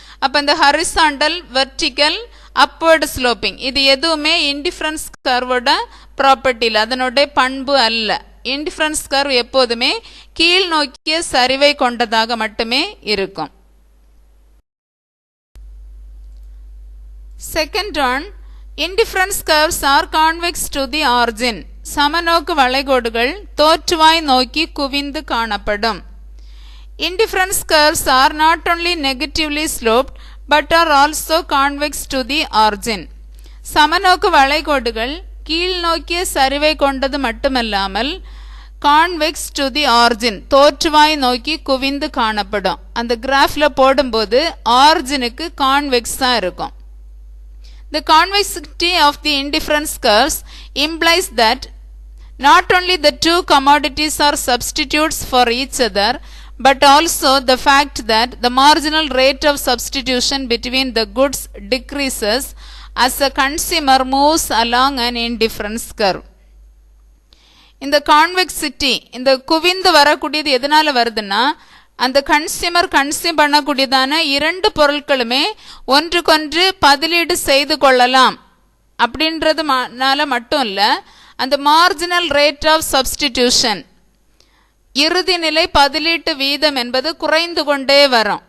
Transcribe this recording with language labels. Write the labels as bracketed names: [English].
[Tamil] அப்போ இந்த horizontal, vertical, upward sloping இது எதுவுமே இன்டிஃபரன்ஸ் கர்வோட ப்ராப்பர்ட்டியில் அதனுடைய பண்பு அல்ல. இன்டிஃபரன்ஸ் கர்வ் எப்போதுமே கீழ் நோக்கிய சரிவை கொண்டதாக மட்டுமே இருக்கும். [English] Second one, indifference curves are convex to the origin. [Tamil] சமநோக்கு வளைகோடுகள் தோற்றுவாய் நோக்கி குவிந்து காணப்படும். [English] Indifference curves are not only negatively sloped but are also convex to the origin. [Tamil] சமநோக்கு வளைகோடுகள் கீழ் நோக்கிய சரிவை கொண்டது மட்டுமல்லாமல் [English] convex to the origin [Tamil] தோற்றுவாய் நோக்கி குவிந்து காணப்படும். அந்த கிராஃபில் போடும்போது ஆரிஜினுக்கு கான்வெக்ஸாக இருக்கும். [English] The convexity of the indifference curves implies that not only the two commodities are substitutes for each other, but also the fact that the marginal rate of substitution between the goods decreases as the consumer moves along an indifference curve. [Tamil] இந்த convexity, இந்த குவிந்து வரக்கூடியது எதனால வருதுன்னா, அந்த consumer consume பண்ணக்கூடியதான இரண்டு பொருட்களுமே ஒன்றுக்கொன்று பதிலீடு செய்து கொள்ளலாம் அப்படின்றதுனால மட்டும் இல்லை, அந்த மார்ஜினல் ரேட் ஆஃப் சப்ஸ்டிடியூஷன் இறுதி நிலை பதிலீட்டு வீதம் என்பது குறைந்து கொண்டே வரும்.